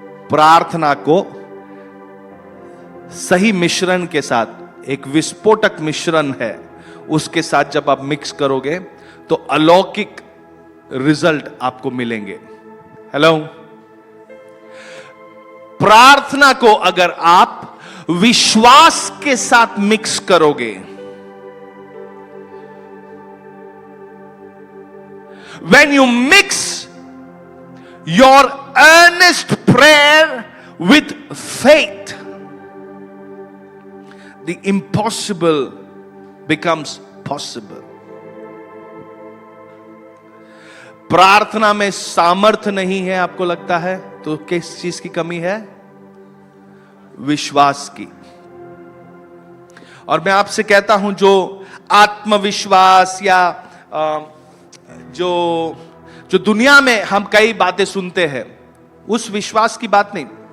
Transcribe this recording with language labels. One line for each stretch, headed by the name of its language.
Hindi: प्रार्थना को सही मिश्रण के साथ, एक विस्फोटक मिश्रण है, उसके साथ जब आप मिक्स करोगे तो अलौकिक रिजल्ट आपको मिलेंगे। हेलो, प्रार्थना को अगर आप विश्वास के साथ मिक्स करोगे,
English: when you mix your earnest prayer with faith, the impossible becomes possible.
Hindi: प्रार्थना में सामर्थ्य नहीं है, आपको लगता है तो किस चीज की कमी है? विश्वास की। और मैं आपसे कहता हूं, जो आत्मविश्वास या जो दुनिया में हम कई बातें सुनते हैं, उस विश्वास की बात नहीं।